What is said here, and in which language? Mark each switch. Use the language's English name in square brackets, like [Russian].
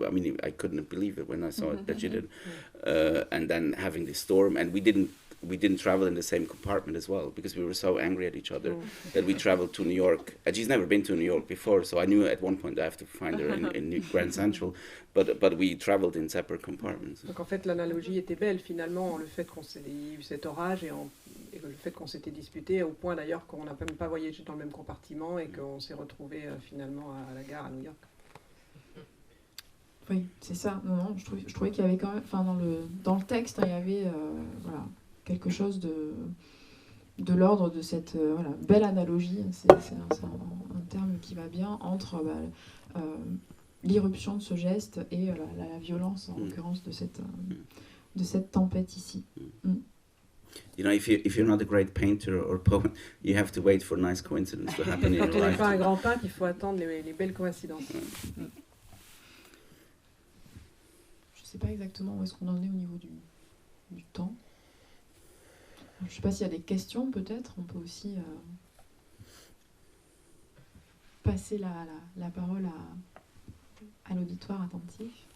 [English] I mean, I couldn't believe it when I saw it that you did, and then having this storm, and we didn't travel in the same compartment as well because we were so angry at each other that we traveled to New York. And she's never been to New York before, so I knew at one point I have to find her in Grand Central, but we traveled in separate compartments. [French] Donc en fait, l'analogie était belle finalement, le fait qu'il y ait eu cet orage et le fait qu'on s'était disputé, au point d'ailleurs qu'on n'a même pas voyagé dans le même compartiment et qu'on s'est retrouvé finalement à la gare à New York. Oui, c'est ça. Non, je trouvais qu'il y avait quand même, dans le texte, il y avait quelque chose de l'ordre de cette belle analogie. C'est un terme qui va bien entre l'irruption de ce geste et la violence, en l'occurrence, de cette tempête ici. [English] If you're not a great painter or poet, you have to wait for nice coincidences to happen in your life. [French] Quand on n'est pas un grand peintre, il faut attendre les belles coïncidences. Je ne sais pas exactement où est-ce qu'on en est au niveau du temps. Je ne sais pas s'il y a des questions, peut-être. On peut aussi passer la parole à l'auditoire attentif.